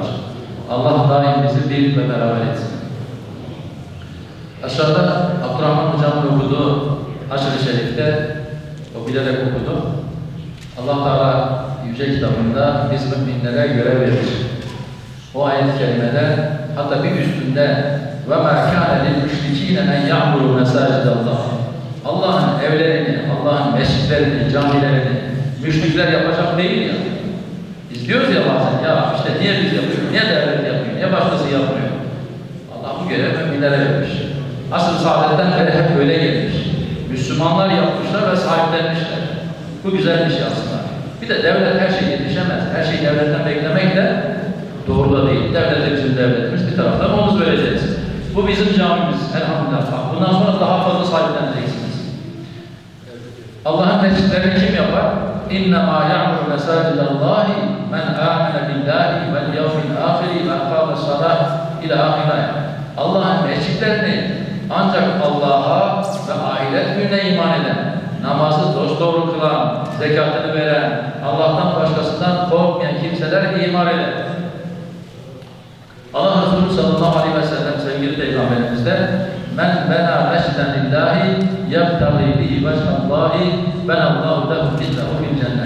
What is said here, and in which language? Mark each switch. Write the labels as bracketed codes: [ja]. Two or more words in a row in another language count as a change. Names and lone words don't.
[tr] Allah daim bizi bir ve beraber etsin. Aşağıda Abdurrahman Hocam'ın okuduğu Haşr-ı Şerif'te o bilerek okudu. Allah Teala Yüce Kitabında biz müminlere görev verir. O ayet-i kerimede hatta bir üstünde [ar] وَمَا كَانَ لِلْمُشْرِك۪ينَ مَنْ يَعْمُرُ مَسَاجِدَ اللّٰهِ [tr] Allah'ın evlerini, Allah'ın mescitlerini, camilerini müşrikler yapacak değil ya. Biz diyoruz ya bazen, ya işte niye biz yapıyoruz, niye devlet yapıyor, niye başkası yapmıyor? Allah bu görevi müminlere vermiş. Asr-ı saadetten beri hep öyle gelmiş. Müslümanlar yapmışlar ve sahiplenmişler. Bu güzel bir şey aslında. Bir de devlet her şey yetişemez. Her şeyi devletten beklemek de doğru da değil. Devlet de bizim devletimiz. Bir taraftan omuz vereceğiz. Bu bizim camimiz. Elhamdülillah. Bundan sonra daha fazla sahipleneceksiniz. Allah'ın mescitlerini kim yapar? [ar] اِنَّمَا يَعْمُرُ مَسَاجِدَ اللّٰهِ مَنْ آمَنَ بِاللّٰهِ وَالْيَوْمِ الْآخِرِ وَاَقَامَ الصَّلَاةِ اِلَى آخِرَيَ [tr] Allah'ın mescitlerini ancak Allah'a ve ahiret gününe iman eden, namazı dosdoğru kılan, zekatını veren, Allah'tan başkasından korkmayan kimseler iman eder. Allah Resulü [ar] صلى الله عليه وسلم [tr] sevgili Peygamberimiz de [ar] من بنى مسجدا لله يبتغي به وجه الله بنى الله له مثله في الجنة.